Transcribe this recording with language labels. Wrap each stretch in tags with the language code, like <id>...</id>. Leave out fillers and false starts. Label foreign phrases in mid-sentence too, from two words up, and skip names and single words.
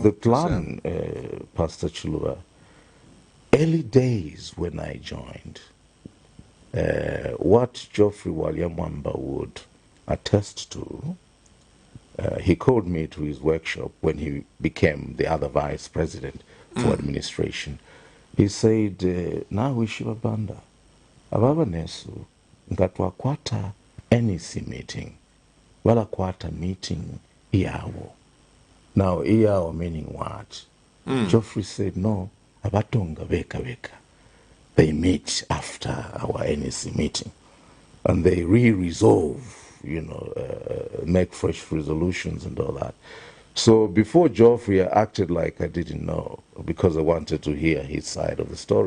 <en>The plan, Pastor Chilua, early days when I joined, what Geoffrey Walyamwamba would attest to, he called me to his workshop when he became the other vice president for administration. He said,</en> <bem>na wishiwa Banda, ababa nesu, ngatwakwata NEC meeting, wala kwata meeting iyawo.</bem> <en>Now, iyawo meaning what? Geoffrey said,</en> <bem>no, abatonga beka beka.</bem> <en>They meet after our NEC meeting, and they re-resolve, you know, make fresh resolutions and all that. So before Geoffrey, I acted like I didn't know because I wanted to hear his side of the story.</en>